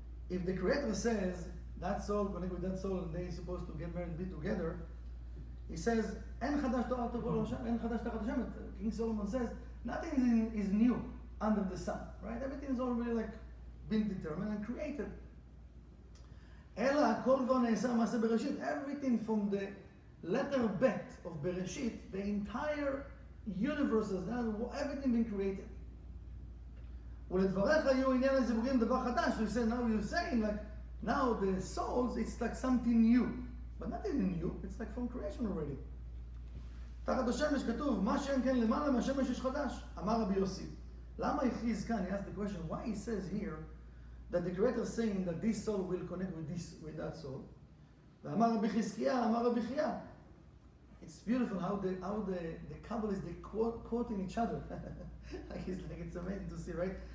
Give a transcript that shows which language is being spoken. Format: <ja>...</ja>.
<en>If the Creator says that soul connect with that soul and they're supposed to get married and be together, he says,</en> <he>En chadash tachat Hashem,</he> <en>en chadash tachat Hashem. King Solomon says, nothing is new under the sun, right? Everything is already been determined and created.</en> <he>Ela kol כבר נעשה מעשה בראשית.</he> <en>Everything from the letter bet of Bereshit, the entire universes, everything been created.</en> <he>ולדבריך יהיו עניין הזיווגים דבר חדש.</he> <en>So he said, now you're saying like, now the souls, it's like something new. But nothing new, it's like from creation already.</en> <he>תחת השמש כתוב, מה שאין כן למעלה מהשמש יש חדש. אמר רבי יוסי. למה הכריז כאן?</he> <en>He asked the question, why he says here that the creator is saying that this soul will connect with that soul.</en> <he>ואמר רבי חזקיה, אמר רבי חייא.</he> <en>It's beautiful how the Kabbalists, they quoting each other. It's amazing to see, right?</en>